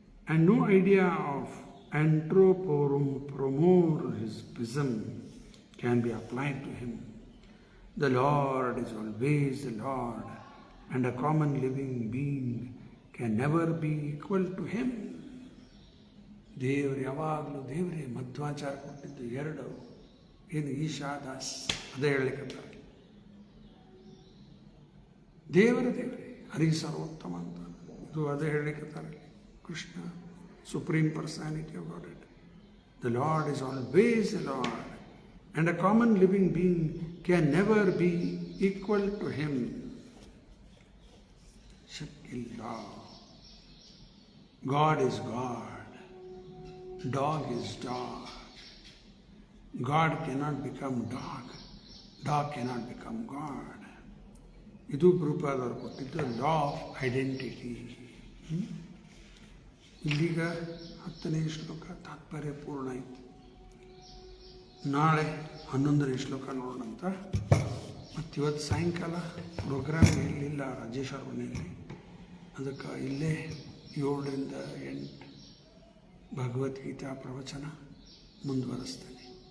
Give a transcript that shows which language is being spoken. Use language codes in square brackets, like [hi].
[en] And no idea of anthropomorphism can be applied to him. The Lord is always the Lord, and a common living being can never be equal to him. [kn] ದೇವರು ಯಾವಾಗಲೂ ದೇವರೇ. ಮಧ್ವಾಚಾರ ಕೊಟ್ಟಿದ್ದು ಎರಡು, ಏನು ಈಶಾದಾಸ್ ಅದೇ ಹೇಳಲಿಕ್ಕೆ ದೇವರೇ ಹರಿ ಸರ್ವೋತ್ತಮ ಅಂತ ಇದು ಅದೇ ಹೇಳಲಿಕ್ಕೆ Krishna [en] Supreme personality of God. The Lord is always the Lord, and a common living being can never be equal to him. Shakilla. God is God, dog is dog. God cannot become dog, dog cannot become God. [kn] ಇದು ಪ್ರಭುಪಾದರು ಕೊಟ್ಟಿದ್ದು [en] Law of identity. [kn] ಇಲ್ಲಿಗ 10ನೇ ಶ್ಲೋಕ ತಾತ್ಪರ್ಯ ಪೂರ್ಣ ಆಯಿತು. ನಾಳೆ 11ನೇ ಶ್ಲೋಕ ನೋಡೋಣಂತ. ಮತ್ತು ಇವತ್ತು ಸಾಯಂಕಾಲ ಪ್ರೋಗ್ರಾಮ್ ಇರಲಿಲ್ಲ ರಾಜೇಶ್ ಅವ್ರ ಮನೆಯಲ್ಲಿ, ಅದಕ್ಕೆ ಇಲ್ಲೇ 7 ರಿಂದ 8 ಭಗವದ್ಗೀತಾ ಪ್ರವಚನ ಮುಂದುವರಿಸ್ತೇನೆ.